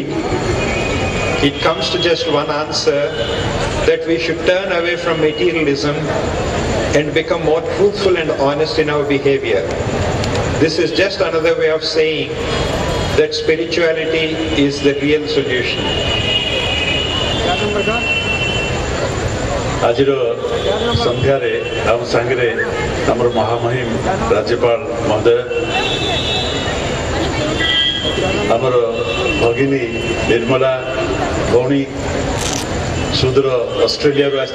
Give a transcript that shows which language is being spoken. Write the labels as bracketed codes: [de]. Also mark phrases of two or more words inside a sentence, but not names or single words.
[en] It comes to just one answer, that we should turn away from materialism and become more truthful and honest in our behavior. This is just another way of saying that spirituality is the real solution. [or] ଆଜିର ସନ୍ଧ୍ୟାରେ ଆମ ସଙ୍ଗରେ ଆମର ମହାମହିମ ରାଜ୍ୟପାଳ ମହୋଦୟ ଆମର ଭଉଣୀ ନିର୍ମଳା ଭଉଣୀ ସୁଦୂର ଅଷ୍ଟ୍ରେଲିଆ ରୁ